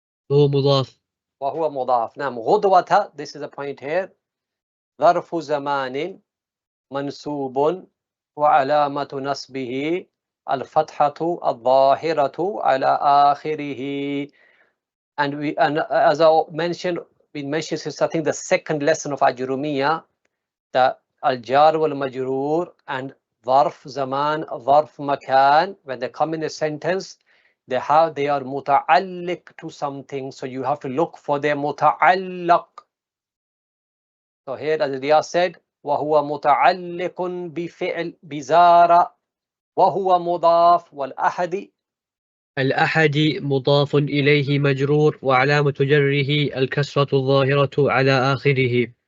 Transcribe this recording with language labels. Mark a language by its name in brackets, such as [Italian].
[Arabic] مضاف. مضاف. نعم. غدوة, [English] this is a point here, [Arabic] ظرف زمان منصوب وعلامة نصبه الفتحة الظاهرة على آخره. [English] And as I mentioned, we mentioned since I think the second lesson of Ajurrumiyyah, the al-jar wal-majroor and ظرف زمان, ظرف makan, when they come in a sentence, they are muta'alliq to something, so you have to look for their muta'allaq. So here, as Riyaz said, [Arabic] وهو متعلق بفعل بزار وهو مضاف. والأحد الأحد مضاف إليه مجرور وعلامة جره الكسرة الظاهرة على آخره.